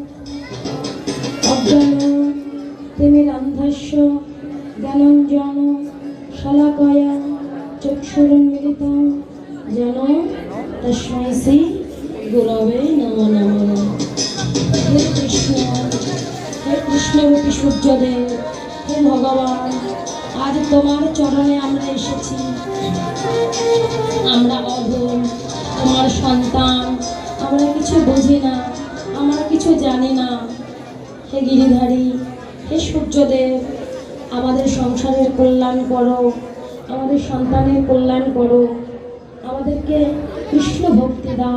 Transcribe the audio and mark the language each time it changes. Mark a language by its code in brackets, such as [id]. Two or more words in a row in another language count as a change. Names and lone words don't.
[sa] अज्ञानो तिमिरान्धस्य ज्ञानञ्जन शलाकया चक्षुरुन्मीलितं येन तस्मै श्री गुरवे नमः। हे कृष्ण रूपी [bn] সূর্যদেব, হে ভগবান, আজ তোমার চরণে আমরা এসেছি। আমরা অধম, তোমার সন্তান, আমরা কিছু বুঝি না, আমরা কিছু জানি না। হে গিরিধারী, হে সূর্যদেব, আমাদের সংসারের কল্যাণ করো, আমাদের সন্তানের কল্যাণ করো, আমাদেরকে কৃষ্ণ ভক্তি দাও।